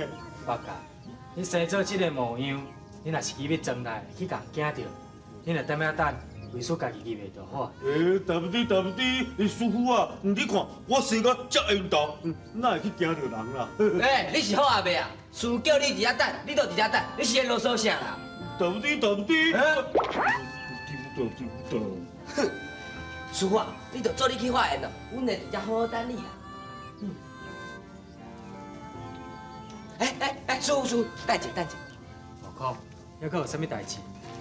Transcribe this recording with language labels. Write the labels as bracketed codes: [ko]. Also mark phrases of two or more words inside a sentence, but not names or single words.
[nan] 八戒，你生做这个模样，你若是去要装来去甲人惊着，你若踮遐等，为师家己入去就好。师傅啊，你看我生个遮缘投，哪会去惊着人啦？你是好阿伯啊？师傅叫你伫遐等，你就伫遐等，你是咧啰嗦啥啦？哼，师傅啊，你就做你去化验咯，阮会伫遮好好等你啦。师傅，等一下。无可，还阁有啥物代志？